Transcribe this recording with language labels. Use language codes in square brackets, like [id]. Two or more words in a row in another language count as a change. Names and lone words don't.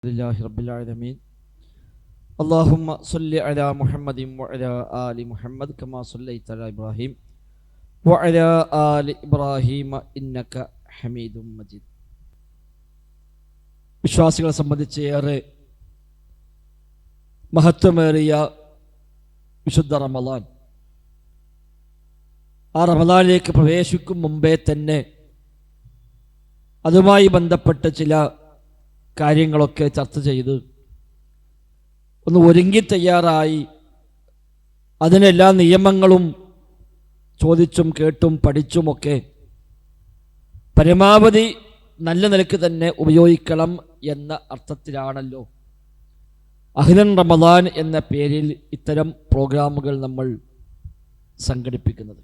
[ar] لله رب العالمين اللهم صل على محمد وعلى آل محمد كما صليت على إبراهيم وعلى آل إبراهيم إنك حميد مجيد. [ml] വിശ്വാസികളെ സംബന്ധിച്ച് ഏറെ മഹത്വമേറിയ വിശുദ്ധ റമളാൻ, ആ റമളാനിലേക്ക് പ്രവേശിക്കും മുമ്പേ തന്നെ അതുമായി ബന്ധപ്പെട്ട ചില കാര്യങ്ങളൊക്കെ ചർച്ച ചെയ്ത് ഒന്ന് ഒരുങ്ങി തയ്യാറായി അതിനെല്ലാ നിയമങ്ങളും ചോദിച്ചും കേട്ടും പഠിച്ചുമൊക്കെ പരമാവധി നല്ല നിലയ്ക്ക് തന്നെ ഉപയോഗിക്കണം എന്ന അർത്ഥത്തിലാണല്ലോ [ar] أهلا رمضان [ml] എന്ന പേരിൽ ഇത്തരം പ്രോഗ്രാമുകൾ നമ്മൾ സംഘടിപ്പിക്കുന്നത്.